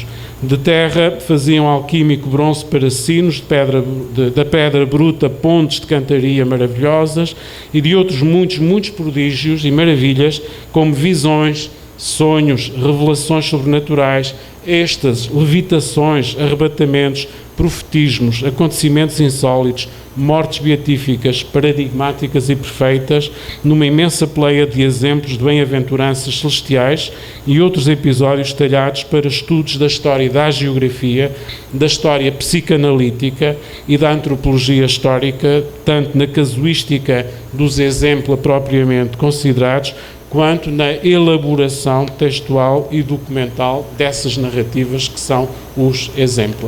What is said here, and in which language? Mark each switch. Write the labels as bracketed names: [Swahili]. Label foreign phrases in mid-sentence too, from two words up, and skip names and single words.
[Portuguese] De terra faziam alquímico bronze para sinos, da pedra bruta pontes de cantaria maravilhosas e de outros muitos prodígios e maravilhas, como visões, sonhos, revelações sobrenaturais, estas levitações, arrebatamentos, profetismos, acontecimentos insólitos, mortes beatíficas, paradigmáticas e perfeitas, numa imensa pleia de exemplos de bem-aventuranças celestiais e outros episódios talhados para estudos da história e da geografia, da história psicanalítica e da antropologia histórica, tanto na casuística dos exemplos propriamente considerados, quanto na elaboração textual e documental dessas narrativas que são os exemplos.